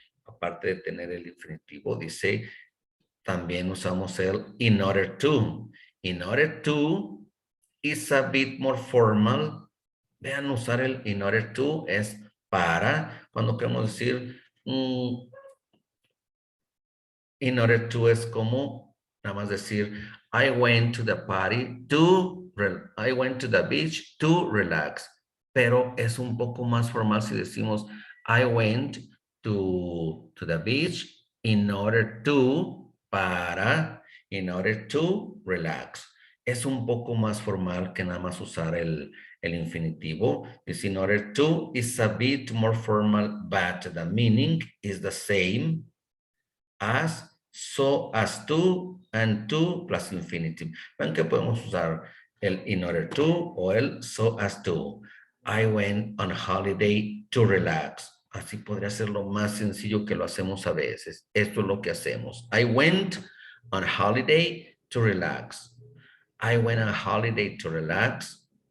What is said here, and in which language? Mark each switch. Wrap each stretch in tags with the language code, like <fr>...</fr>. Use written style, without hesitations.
<es>aparte de tener el infinitivo, dice, también usamos el in order to.</es> <en>In order to is a bit more formal.</en> <es>Vean, usar el in order to es para, cuando queremos decir, in order to es como, nada más decir,</es> <en>I went to the party to, I went to the beach to relax.</en> <es>Pero es un poco más formal si decimos,</es> <en>I went to the beach in order</en> <es>to, para,</es> <en>in order to relax.</en> <es>Es un poco más formal que nada más usar el infinitivo.</es> <en>Is in order to is a bit more formal, but the meaning is the same as, so as to, and to plus infinitive.</en> <es>Ven que podemos usar el in order to o el so as to.</es> <en>I went on holiday to relax.</en> <es>Así podría ser lo más sencillo que lo hacemos a veces. Esto es lo que hacemos.</es> <en>I went on holiday to relax. I went on holiday to relax.</en>